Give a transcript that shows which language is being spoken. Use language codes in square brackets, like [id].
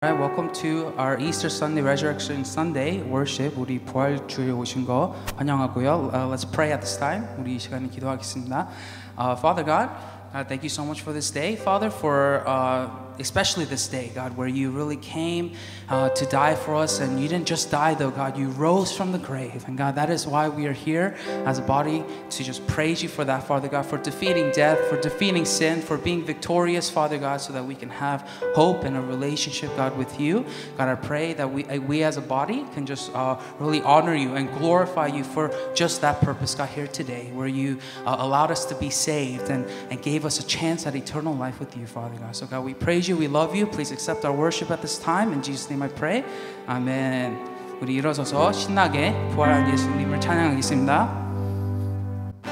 [en] Alright, welcome to our Easter Sunday, Resurrection Sunday worship. [ko] 우리 부활주일에 오신 거 환영하고요. [en] Let's pray at this time. [ko] 우리 이 시간에 기도하겠습니다. [en] Father God, thank you so much for this day, Father, for especially this day, God, where you really came to die for us, and you didn't just die though, God, you rose from the grave, and God, that is why we are here as a body to just praise you for that, Father God, for defeating death, for defeating sin, for being victorious, Father God, so that we can have hope and a relationship, God, with you. God, I pray that we as a body can just really honor you and glorify you for just that purpose, God, here today, where you allowed us to be saved and gave us a chance at eternal life with you, Father God. So God, we praise you, we love you. Please accept our worship at this time. In Jesus' name I pray. 아멘. [ko] 우리 일어서서 신나게 부활한 예수님을 찬양하겠습니다.